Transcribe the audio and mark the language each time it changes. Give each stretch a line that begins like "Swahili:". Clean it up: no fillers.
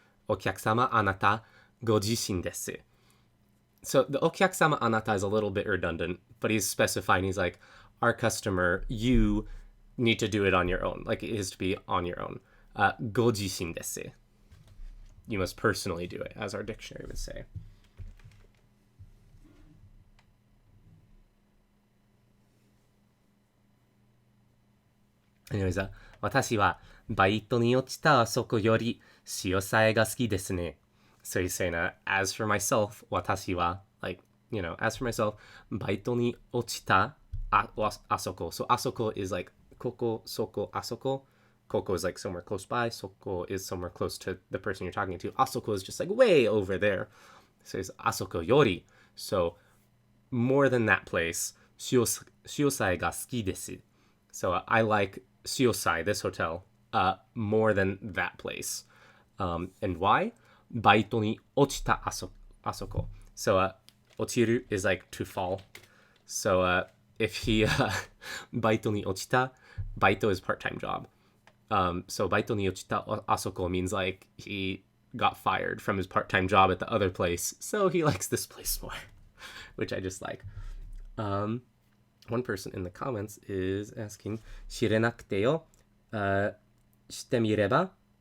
Japanese: お客様あなたご自身です.
English: So the お客様あなた is a little bit redundant, but he's specifying, he's like, our customer, you need to do it on your own. Like it is to be on your own.
Japanese: ご自身です.
English: You must personally do it, as our dictionary would say.
Japanese: Anyways, 私はバイトに落ちたあそこより塩さえが好きですね.
English: So he's saying, as for myself,
Japanese: 私は,
English: like, you know, as for myself,
Japanese: バイトに落ちたあそこ.
English: So あそこ is like,
Japanese: ここ、そこ、あそこ.
English: Koko is like somewhere close by. Soko is somewhere close to the person you're talking to. Asoko is just like way over there. So it's
Japanese: Asoko yori.
English: So more than that place.
Japanese: Shiosai ga suki desu.
English: So I like Shiosai, this hotel. more than that place. And why?
Japanese: バイトに落ちたあそこ.
English: So, 落ちる is like to fall. So, if he
Japanese: バイトに落ちた,
English: バイト is part-time job. So
Japanese: バイトに落ちたあそこ
English: means like he got fired from his part-time job at the other place. So he likes this place more, which I just like. One person in the comments is asking,
Japanese: 知れなくてよ、してみれば?